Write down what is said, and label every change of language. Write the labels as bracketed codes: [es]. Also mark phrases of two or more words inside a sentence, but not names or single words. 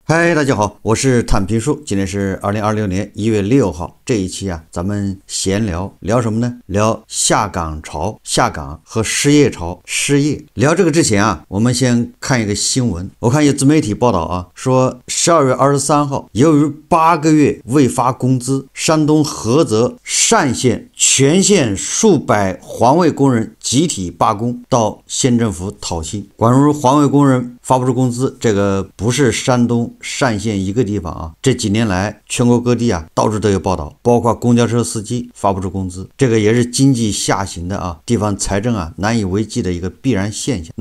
[zh] 嗨，大家好，我是坦平叔。今天是2026年1月6号。这一期咱们閒聊什么呢？聊下岗潮、下岗和失业潮、失业。聊这个之前我们先看一个新聞。我看有自媒体報道說12月23號，由於8個月未發工資，山東菏澤單縣全縣數百環衛工人集體罷工，到縣政府討薪。關於環衛工人發不出工資，這個不是山東單縣一個地方這幾年來全國各地到處都有報道，包括公交車司機發不出工資，這個也是經濟下行的地方財政難以為繼的一個必然現象。